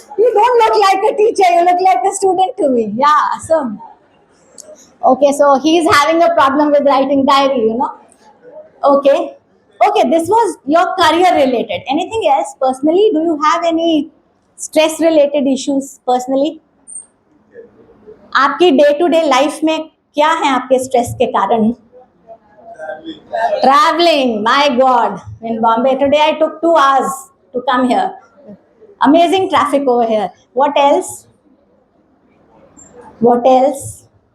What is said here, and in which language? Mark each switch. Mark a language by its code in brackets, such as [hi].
[en] You don't look like a teacher, you look like a student to me. Yeah, so okay, so he's having a problem with writing diary. Okay, okay, this was your career related. Anything else personally? Do you have any stress related issues personally? [hi] आपकी day to day life में क्या है आपके stress के कारण? [en] Traveling, my god, in Bombay today I took 2 hours to come here. Amazing traffic over here. What else? What else?